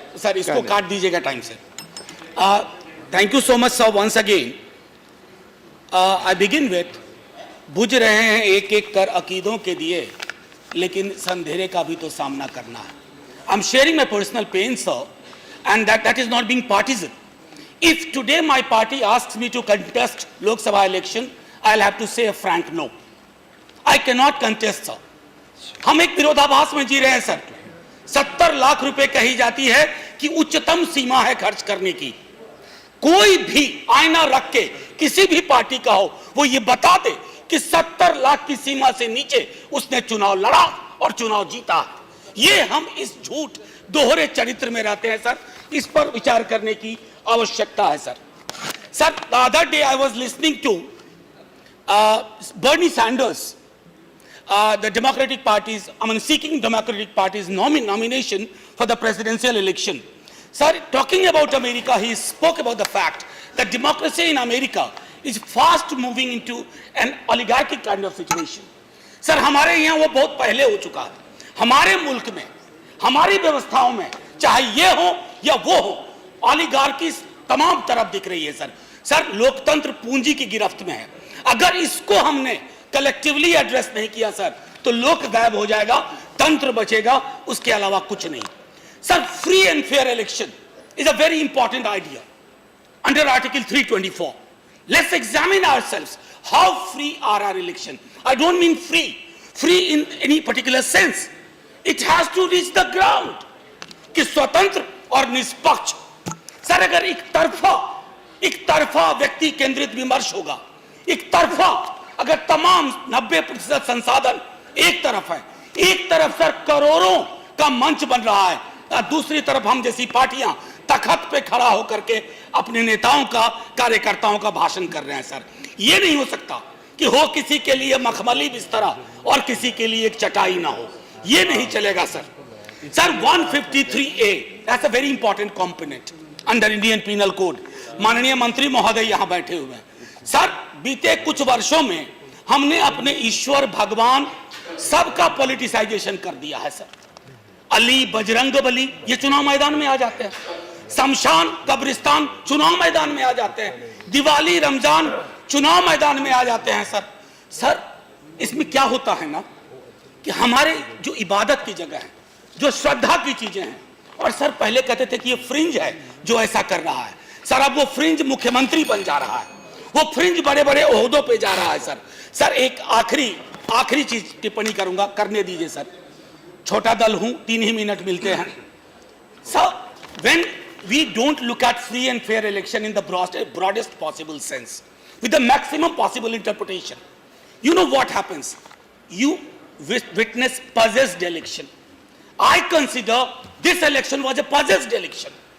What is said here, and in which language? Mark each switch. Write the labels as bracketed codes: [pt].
[en] सर, [hi] इसको काट दीजिएगा टाइम से। [en] Thank you so much sir once again. I begin with, [hi] बुझ रहे हैं एक एक कर अकीदों के दिए, लेकिन संधेरे का भी तो सामना करना है। [en] I am sharing my personal pain sir, and that is not being partisan. If today my party asks me to contest Lok Sabha election, I'll have to say a frank no. I cannot contest sir. [hi] हम एक विरोधाभास में जी रहे हैं sir. 70 lakh रुपए कही जाती है कि उच्चतम सीमा है खर्च करने की। कोई भी आईना रख के किसी भी पार्टी का हो, वो ये बता दे कि 70 लाख की सीमा से नीचे उसने चुनाव लड़ा और चुनाव जीता। ये हम इस झूठ दोहरे चरित्र में रहते हैं सर। इस पर विचार करने की आवश्यकता है sir. [en] Sir, the other day I was listening to Bernie Sanders, the Democratic Party's, seeking Democratic Party's nomination for the presidential election. Sir, talking about America, he spoke about the fact that democracy in America is fast moving into an oligarchic kind of situation. [hi] Sir, हमारे यहाँ वो बहुत पहले हो चुका है। हमारे मुल्क में, हमारी व्यवस्थाओं में, चाहे ये हो या वो हो, ऑलिगार्की तमाम तरफ दिख रही है सर। सर, लोकतंत्र पूंजी की गिरफ्त में है। अगर इसको हमने [en] collectively address [hi] नहीं किया सर, तो लोक गायब हो जाएगा, तंत्र बचेगा, उसके अलावा कुछ नहीं। [en] Sir, free and fair election is a very important idea under article 324. Let's examine ourselves. How free are our election? I don't mean free in any particular sense. It has to reach the ground. [hi] कि स्वतंत्र और निष्पक्ष। Sir, अगर एक तरफा व्यक्ति केंद्रित विमर्श होगा, एक तरफा अगर तमाम 90% संसाधन एक तरफ है, एक तरफ सर करोड़ों का मंच बन रहा है, दूसरी तरफ हम जैसी पार्टियां तखत पे खड़ा होकर के अपने नेताओं का, कार्यकर्ताओं का भाषण कर रहे हैं सर। ये नहीं हो सकता कि हो किसी के लिए मखमली बिस्तरा और किसी के लिए एक चटाई ना हो। ये नहीं चलेगा sir. [en] Sir, 153A, that's a very important component under Indian Penal Code. [hi] माननीय मंत्री महोदय यहाँ बैठे हुए हैं। सर, बीते कुछ वर्षों में हमने अपने ईश्वर भगवान सबका पॉलिटिसाइजेशन कर दिया है सर। अली, बजरंग बली, ये चुनाव मैदान में आ जाते हैं। शमशान, कब्रिस्तान चुनाव मैदान में आ जाते हैं। दिवाली, रमजान चुनाव मैदान में आ जाते हैं सर। सर, इसमें क्या होता है ना कि हमारे जो इबादत की जगह है, जो श्रद्धा की चीजें हैं, और सर पहले कहते थे कि ये फ्रिंज है जो ऐसा कर रहा है। सर, अब वो फ्रिंज मुख्यमंत्री बन जा रहा है, वो फ्रिंज बड़े बड़े ओहदों पे जा रहा है सर। सर, एक आखिरी चीज टिप्पणी करूंगा, करने दीजिए सर। छोटा दल हूं, 3 ही मिनट मिलते हैं sir. [en] When we don't look at free and fair election in the broadest possible sense, with the maximum possible interpretation, you know what happens? You witness possessed election. I consider this election was a possessed election.